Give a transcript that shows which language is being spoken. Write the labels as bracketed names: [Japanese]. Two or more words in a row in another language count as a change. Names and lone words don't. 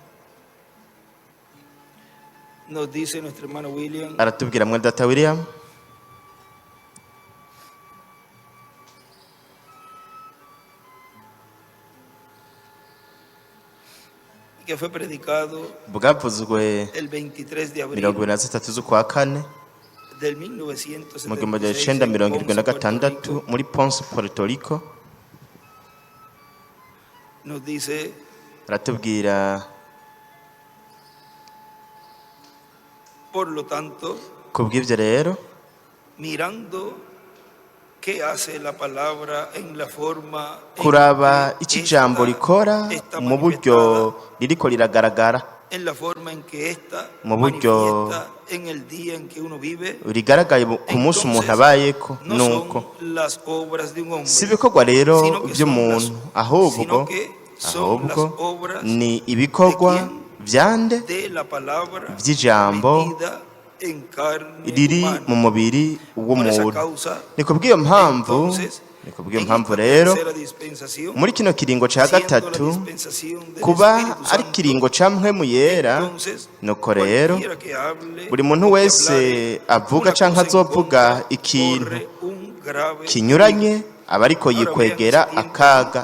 [Rundi] aratubwira mwene data William bwavuzwe 23 z'ukwa kane mu 1976 muri Ponce, Puerto Rico. Aratubwira [Spanish] por lo tanto, [Rundi] kubw'ivyo rero, [Spanish] mirando qué hace la palabra en la forma [Rundi] kuraba iki jambo rikora mu buryo ririko riragaragara, [Spanish] en la forma en que esta [Rundi] mu buryo [Spanish] manifiesta en el día en que uno vive, [Rundi] rigaragaye ku munsi umuntu abayeko, nuko [Spanish] las obras de un hombre, [Rundi] si ibikorwa rero by'umuntu, ahubwo ni ibikorwa vyande vy'ijambo riri mu mubiri w'umuntu. Ni kubw'iyo mpamvu rero muri kino kiringo ca gatatu, kuba ari kiringo ca mpwemu yera, nuko rero buri muntu wese avuga canke azovuga ikintu kinyuranye aba ariko yikwegera akaga.